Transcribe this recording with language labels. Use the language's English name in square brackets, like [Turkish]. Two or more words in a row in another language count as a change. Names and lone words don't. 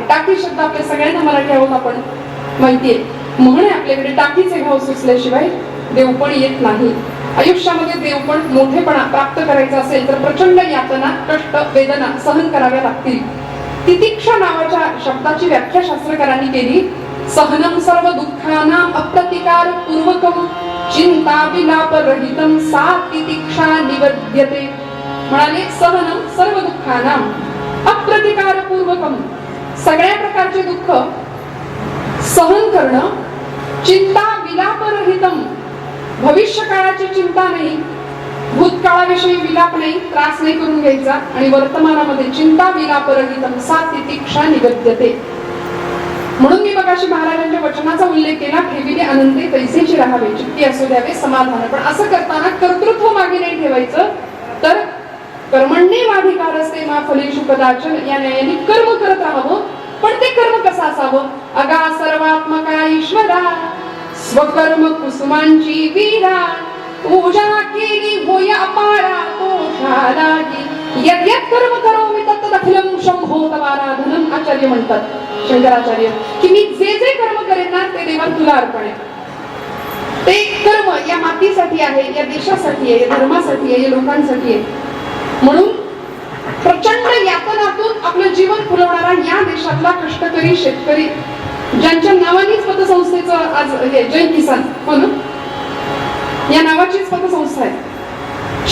[Marathi] टाकी शब्द आपल्या सगळ्यांना मराठी आहोत आपण माहितीये. म्हणे आपल्याकडे टाकीचे घाव सुचल्याशिवाय देवपण येत नाही. आयुष्यामध्ये देवपण मोठेपणा प्राप्त करायचा असेल तर प्रचंड यातना, कष्ट, वेदना सहन कराव्या लागतील. तितिक्षा नावाच्या शब्दाची व्याख्या शास्त्रकारांनी केली. [Sanskrit] सहनम सर्व दुःखानां अप्रतिकार पूर्वकम चिंता विलाप रहितम सा तितिक्षा निवद्यते. [Marathi] म्हणाले [Sanskrit] सहनम सर्व दुःखानां अप्रतिकार पूर्वकम, [Marathi] सगळ्या प्रकारचे दुःख सहन करणं, [Sanskrit] चिंता विलाप रहितम, [Marathi] भविष्य काळाची चिंता नाही, भूतकाळाविषयी विलाप नाही, त्रास नाही करून घ्यायचा, आणि वर्तमानामध्ये [Sanskrit] चिंता विलाप रहितम सा तितिक्षा निवद्यते. [Marathi] म्हणून मी मगाशी महाराजांच्या वचनाचा उल्लेख केला, ठेविले अनंते पैसेची राहावे, चित्ती असू द्यावे समाधान. पण असं करताना कर्तृत्व मागे नाही ठेवायचं, तर [Sanskrit] कर्मण्येवाधिकार असते मा फलेषु कदाचन, [Marathi] या न्यायाने कर्म करत राहावं. पण ते कर्म कसं असावं? अगा सर्वात्मका ईश्वरा स्वकर्म कुसुमांची वीरा, पूजा केली होय अपारा तोषालागी, [Sanskrit] यद्यत् कर्म करोमि तत्तदखिलं शंभो तवाराधनम. [Marathi] आचार्य म्हणतात शंकराचार्य की मी जे जे कर्म करेन ना ते देवा तुला अर्पण आहे. ते कर्म या मातीसाठी आहे, या देशासाठी आहे, या धर्मासाठी आहे, या लोकांसाठी आहे. म्हणून प्रचंड यातनातून आपलं जीवन फुलवणारा या देशातला कष्टकरी शेतकरी, ज्यांच्या नावानेच पतसंस्थेचं आज जय किसान म्हणून या नावाचीच पतसंस्था आहे.